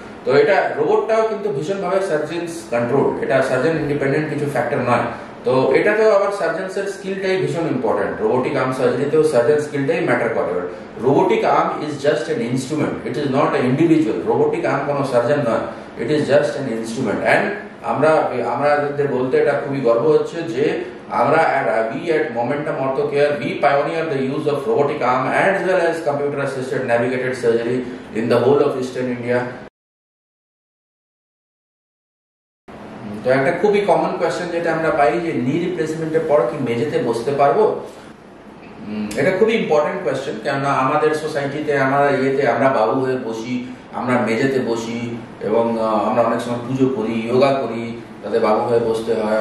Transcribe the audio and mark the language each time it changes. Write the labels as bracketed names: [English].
[Bangla] তো এটা রোবটটাও কিন্তু ভীষণভাবে সার্জনস কন্ট্রোল, এটা সার্জন ইন্ডিপেন্ডেন্ট কিছু ফ্যাক্টর নয়। তো এটাতেও আবার সার্জনসের স্কিলটাই ভীষণ important. Robotic arm সার্জারিতেও surgeon স্কিলটাই matter করে। [English] Robotic arm is just an instrument, it is not a individual. [Bangla] Robotic arm কোনো সার্জন নয়, [English] It is just an instrument. And [Bangla] আমাদের বলতে এটা খুবই গর্ব হচ্ছে যে আমরা [English] we at Momentum Orthocare we pioneer the use of robotic arm as well as computer assisted navigated surgery in the whole of Eastern India. [Bangla] তো একটা খুবই কমন কোয়েশ্চেন যেটা আমরা পাই যে নি রিপ্লেসমেন্টের পর কি মেঝেতে বসতে পারবো। এটা খুবই ইম্পর্টেন্ট কোয়েশ্চেন, কেননা আমাদের সোসাইটিতে আমরা বাবু হয়ে বসি, আমরা মেঝেতে বসি এবং আমরা অনেক সময় পুজো করি, যোগা করি, তাতে বাবু হয়ে বসতে হয়।